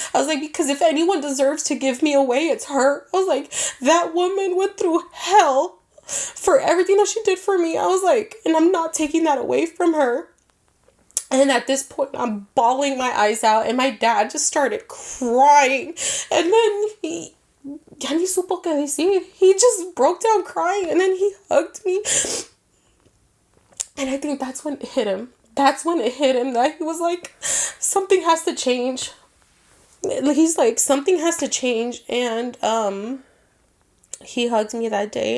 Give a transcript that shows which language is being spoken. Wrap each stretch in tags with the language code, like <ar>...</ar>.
<en>I was like, because if anyone deserves to give me away, it's her. I was like, that woman went through hell for everything that she did for me. I was like, and I'm not taking that away from her. And at this point, I'm bawling my eyes out, and my dad just started crying. And then</en> <es>ya ni supo qué decir.</es> <en>He just broke down crying, and then he hugged me. And I think that's when it hit him. That's when it hit him that he was like, something has to change. He's like, something has to change. And he hugged me that day.</en>